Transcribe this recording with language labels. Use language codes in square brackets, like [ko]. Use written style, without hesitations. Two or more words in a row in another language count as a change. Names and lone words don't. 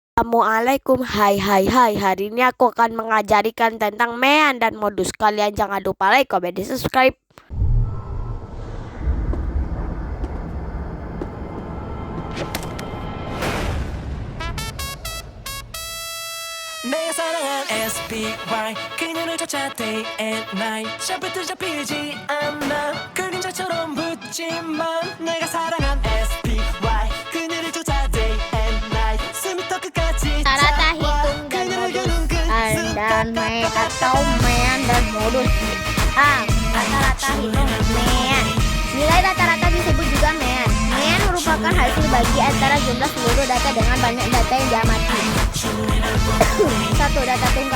[id] Assalamualaikum, hai, hari ini aku akan mengajarikan tentang mean dan modus. Kalian jangan lupa like, comment, dan subscribe. [ko] 내가 사랑한 SPY 그녀를 쫓아 [en] day and night [ko] 샤프트 잡히지 않아 그림자처럼 붙지만 내가 사랑한 SPY 그녀를 쫓아 [en] day and night [ko] 숨이 더 끝까지 [id] Rata-rata hitung dan modus dan mean atau mean dan modus. Rata-rata hitung mean. Nilai rata-rata disebut juga mean. Mean merupakan hasil bagi antara jumlah seluruh data dengan banyak data yang diamati. 1. Data tunggal.